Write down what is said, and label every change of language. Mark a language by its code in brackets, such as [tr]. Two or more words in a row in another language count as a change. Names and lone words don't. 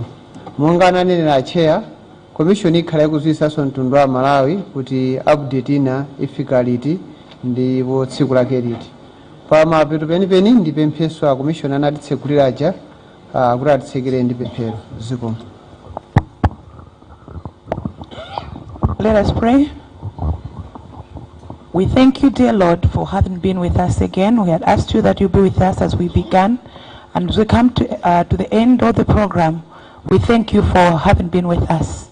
[ny] Monga ananenera acheya, commission ikhala ikudziwitsanso mtundu wa Malawi kuti update ina ifika liti ndipo tsiku lake liti. Pamapeto penipeni ndi pempheso a commission anatitsegulira aja kuti atitsekere ndi pemphero. Zikomo. [en] Let us pray. We thank you, dear Lord, for having been with us again. We had asked you that you be with us as we began. And as we come to the end of the program, we thank you for having been with us.